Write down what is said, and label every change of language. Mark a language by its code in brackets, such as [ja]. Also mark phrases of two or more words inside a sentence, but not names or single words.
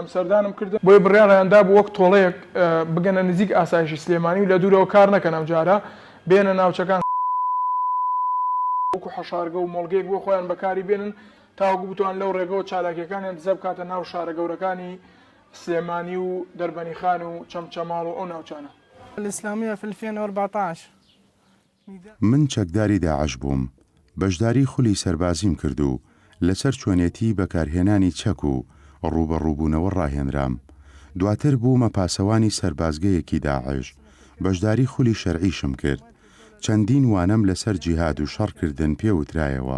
[ckb] سەردانم کرد بۆی بڕیاریاندا بوو وەک تۆڵەیەک بگەنە نزیک ئاسایشی سلێمانی و لە دوورەوە کار نەکەن. ئەم جارە بێنە ناوچەکان وەکو حەشارگە و مۆڵگەیەک بۆ خۆیان بەکاری بێنن تاوەکو بتوان لەو ڕێگەوە چالاکیەکانیان دزە بکاتە ناو شارە گەورەکانی سلێمانی و دەربەنیخان و چەمچەماڵ و ئەو ناوچانە. [ar] الإسلامية في 2014 [ckb] من چەکداری داعش بووم. بەشداری خولی سەربازیم کرد و لەسەر چۆنێتی بەکارهێنانی چەک و ڕوبەڕووبوونەوە ڕاهێنرام. دواتر بوومە پاسەوانی سەربازگەیەکی داعش. بەشداری خولی شەرعیشم کرد. چەندین وانەم لەسەر جیهاد و شەڕکردن پێوترایەوە.